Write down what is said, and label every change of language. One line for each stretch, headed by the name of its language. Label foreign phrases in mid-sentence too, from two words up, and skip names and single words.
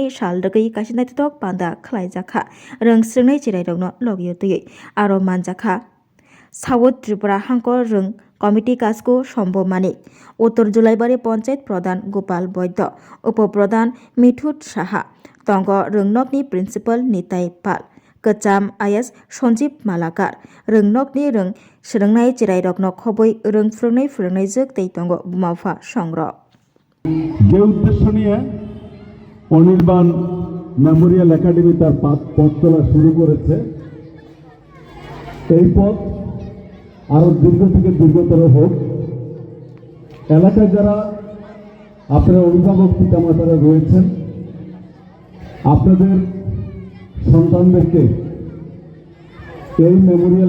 Kok Borok: साल रगै कासिनायतक पान्दा खलायजाखा रोंस्रोंनाय चिराइरग्न लगियतयै आरो मानजाखा साउथ त्रिपुरा हांकर रों कमिटी काजको सम्भव मानिक उत्तर जुलाइबारी पंचायत प्रधान गोपाल वैद्य उपप्रधान मिठुत साहा तंग रोंनकनि प्रिन्सिपल निताई पाल कचाम आइएस सञ्जीव मालाकार रोंनकनि रों सोलोंनाय चिराइरग्न खबै रों फोरोंनाय जोग तै तंग बुमाफा संग्रह
Bangla: যে উদ্দেশ্য নিয়ে অনির্বাণ মেমোরিয়াল একাডেমি তার পথ চলা শুরু করেছে এই পথ আরো দীর্ঘ থেকে দীর্ঘতর হোক। এলাকায় যারা আপনারা অভিভাবক পিতামাতারা রয়েছেন আপনাদের সন্তানদেরকে এই মেমোরিয়াল